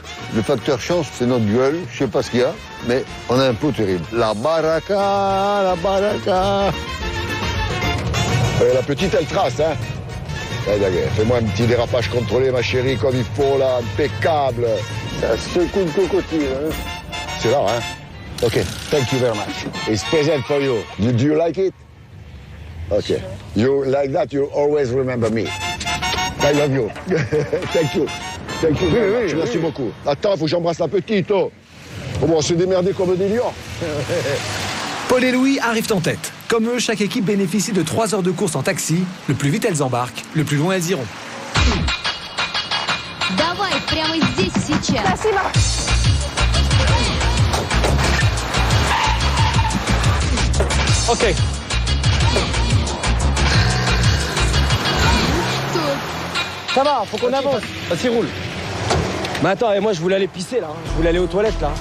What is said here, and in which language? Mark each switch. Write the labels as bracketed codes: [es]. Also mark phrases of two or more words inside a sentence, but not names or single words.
[fr] Le facteur chance, c'est notre gueule. Je sais pas ce qu'il y a, mais on a un pot terrible. La baraka, la baraka. La petite, elle trace, hein. Fais-moi un petit dérapage contrôlé, ma chérie, comme il faut, là, impeccable. Ça secoue le cocotier, hein. C'est là, hein. [en] OK, thank you very much. It's present for you. Do you like it? OK. You like that, you always remember me. I love you. Thank you. Thank you very much. [fr] Merci beaucoup. Attends, il faut que j'embrasse la petite, oh. Bon, on s'est démerdé comme des lions. Paul et Louis arrivent en tête. Comme eux, chaque équipe bénéficie de 3 heures de course en taxi. Le plus vite elles embarquent, le plus loin elles iront. [ru] Давай, прямо здесь, сейчас. Спасибо. Ok. [fr] Ça va, faut qu'on avance. Vas-y, roule. Mais attends, et moi je voulais aller pisser là. Je voulais aller aux toilettes là.